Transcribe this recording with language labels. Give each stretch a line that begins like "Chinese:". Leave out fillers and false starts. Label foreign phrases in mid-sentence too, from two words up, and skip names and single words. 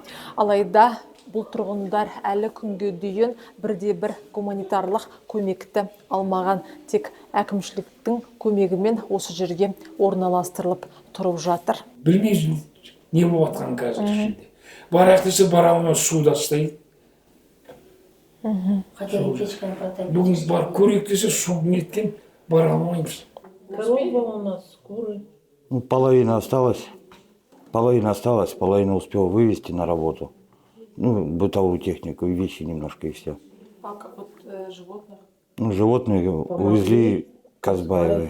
Kazakh: Алайда бұл тұрғындар әлі күнге дейін бірде-бір гуманитарлық көмекті алмаған, тек әкімшіліктің көмегімен осы жерге орналастырылып тұрып жатыр. Білмеймін, не болып жатқан қазір ішінде. Барақ десе бара алмай
Russian: суда стоит.
Kazakh: Бүгін бар көрейік десе су неткен, бара алмаймыз.
Russian: Корова у нас, куры. Половина осталась, половина успел вывести на работу. Ну, бытовую технику и вещи немножко, и все. А как вот животных? Ну, животные увезли Казбаевы.